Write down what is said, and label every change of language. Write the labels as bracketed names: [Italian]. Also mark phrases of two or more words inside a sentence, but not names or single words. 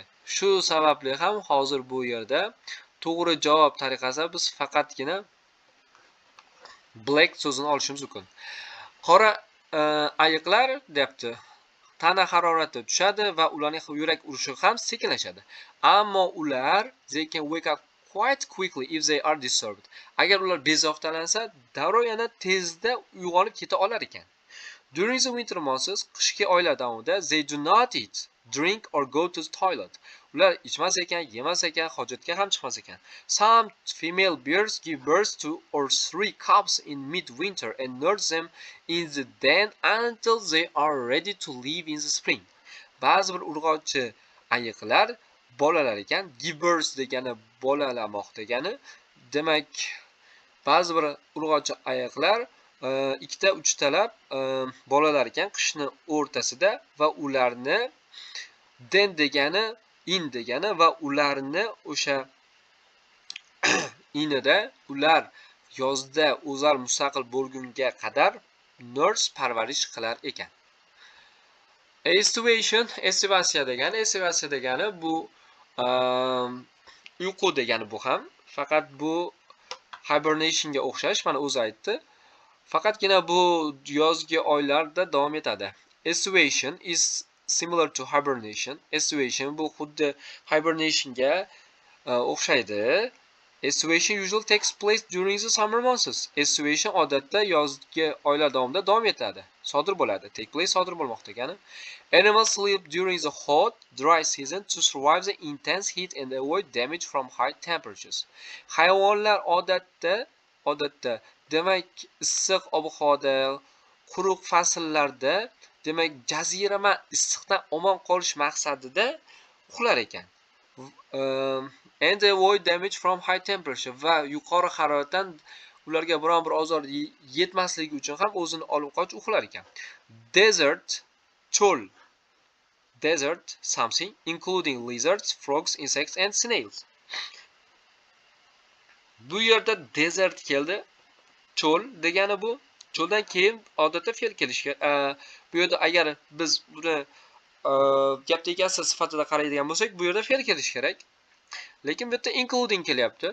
[Uzbek] Shu sababli ham hozir bu yerda to'g'ri javob tariqasida biz faqatgina black so'zini olishimiz mumkin. Qora ayiqlar deyapti. Tana harorati tushadi va ularning yurak urishi ham sekinlashadi. Ammo ular [English] they can wake up quite quickly if they are disturbed. [Uzbek] Agar ular bezovtalansa, darrov yana tezda uyg'onib keta olar ekan. [English] During the winter months, [Uzbek] qishki oylar davomida [English] they do not eat, drink or go to the toilet. [Uzbek] Ular ichmas ekan, yemas ekan, hojatga ham chiqmas ekan. [English] Some female bears give birth to or 3 cubs in midwinter and nurse them in the den until they are ready to leave in the spring. [Uzbek] Ba'zi bir urg'ochi ayiqlar bolalar ekan. [English] Give birth [Uzbek] degani bolalamoq degani. Demak, ba'zi bir urg'ochi ayiqlar ikkita uchtalab bolalar ekan qishni o'rtasida va ularni den degani in degani va ularni o'sha inida ular yozda o'zar mustaqil bo'lgunga qadar nurse parvarish qilar ekan. Estivasiya degani bu uyqu degani bu ham. Faqat bu hibernationga o'xshash, mana o'zi aytdi. Faqatgina bu yozgi oylarda davom etadi. [English] Estivation is similar to hibernation. [Uzbek] Estivation bu xuddi hibernationga o'xshaydi. [English] Estivation usually takes place during the summer months. [Uzbek] Estivation odatda yozgi oylar davomida davom etadi, sodir bo'ladi. [English] Take place [Uzbek] sodir bo'lmoq degani. [English] Animals sleep during the hot, dry season to survive the intense heat and avoid damage from high temperatures. [Uzbek] Hayvonlar odatda demak issiq ob-havoda, quruq fasllarda, demak jazirama issiqdan omon qolish maqsadida uxlar ekan. [English] And avoid damage from high temperature [Uzbek] va yuqori haroratdan ularga biron bir ozor yetmasligi uchun ham o'zini olib qoch uxlar ekan. Desert, cho'l. [English] Desert something including lizards, frogs, insects and snails. [Uzbek] Bu yerda desert keldi. Cho'l degani bu. Cho'ldan keyin odatda fe'l kelishi. Bu yerda agar biz buni gapda egasi sifatida qaraydigan bo'lsak, bu yerda fe'l kelishi kerak. Lekin bu yerda including kelyapti.